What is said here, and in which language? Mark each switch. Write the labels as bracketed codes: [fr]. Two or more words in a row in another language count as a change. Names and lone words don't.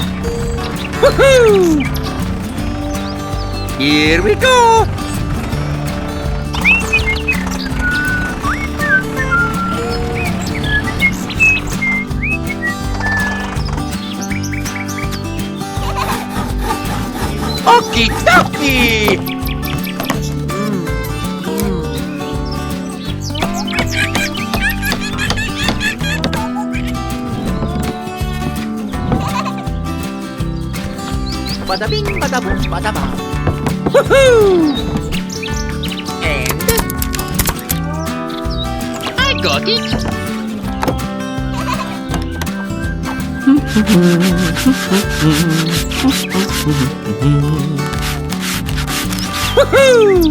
[en] Woohoo! Here we go! Okie dokie! Bada bing, bada boom, bada ba. Woohoo! And... I got it! Woohoo!